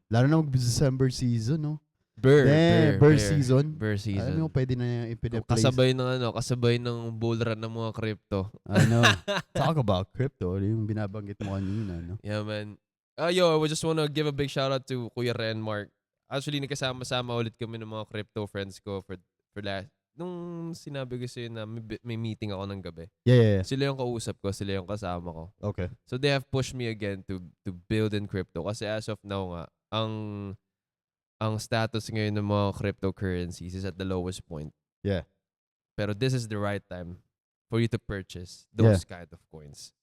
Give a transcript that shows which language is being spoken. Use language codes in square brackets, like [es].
[tl] Lalo na December season, no? Burr season. Alam mo, pwede na ipina-place. Kasabay ng bull run ng mga crypto. [en] I know. Talk about crypto. [tl] Yung binabanggit mo kanina, no? [en] Yeah, man. I just wanna give a big shout out to Kuya Renmark. [tl] Actually, nagkasama-sama ulit kami ng mga crypto friends ko [en] for last. [tl] Nung sinabi ko sa'yo na may meeting ako ng gabi. [en] Yeah. [tl] Sila yung kausap ko, sila yung kasama ko. [en] Okay. So they have pushed me again to build in crypto. Kasi as of now nga, [tl] ang status ngayon ng mga [en] cryptocurrencies is at the lowest point. Yeah. Pero this is the right time for you to purchase those kind of coins.